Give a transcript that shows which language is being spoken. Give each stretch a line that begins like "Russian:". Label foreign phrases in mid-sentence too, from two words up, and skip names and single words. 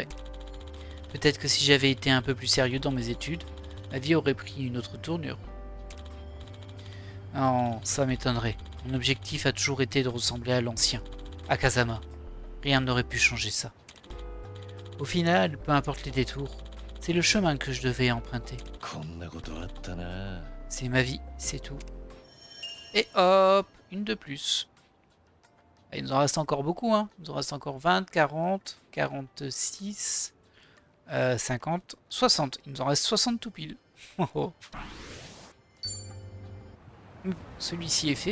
French: Peut-être que si j'avais été un peu plus sérieux dans mes études, ma vie aurait pris une autre tournure. Non, ça m'étonnerait. Mon objectif a toujours été de ressembler à l'ancien, à Kazama. Rien n'aurait pu changer ça. Au final, peu importe les détours, c'est le chemin que je devais emprunter.
Japanese: こんなことあったな。
French: C'est ma vie, c'est tout. Et hop, une de plus. Ah, il nous en reste encore beaucoup, hein. Il nous en reste encore 20, 40, 46, 50, 60. Il nous en reste 60 tout pile. Celui-ci est fait.